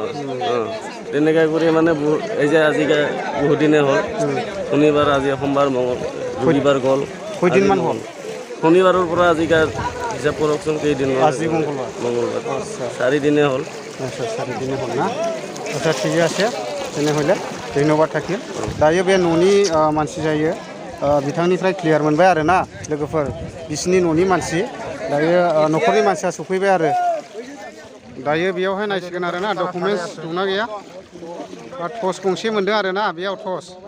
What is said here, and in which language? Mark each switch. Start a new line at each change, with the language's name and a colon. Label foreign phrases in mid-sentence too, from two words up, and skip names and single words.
Assamese: তেনেকৈ কৰি মানে এই যে আজিকালি বহুত দিনে হ'ল। শনিবাৰ, আজি সোমবাৰ, ৰবিবাৰ গ'ল। কেইদিনমান হ'ল? শনিবাৰৰ পৰা আজিকালি হিচাপ কৰকচোন কেইদিন হ'ল? আজি মঙ্গলবাৰ 4 দিনে হ'ল। 4 দিনে হ'ল না? আচ্ছা ঠিকে আছে। তেনেহ'লে ধন্যबाद থাকিল।
Bodo: दायो बे न'नि मानसि जायो बिथांनिफ्राय क्लियार मोनबाय आरो ना लोगोफोर। बिसिनि न'नि मानसि दायो न'खरनि मानसिया सफैबाय आरो। दायो बेयावहाय नायसिगोन आरो ना डकुमेन्ट्स दंना गैया। टर्च गंसे मोनदों आरो ना बेयाव टर्च।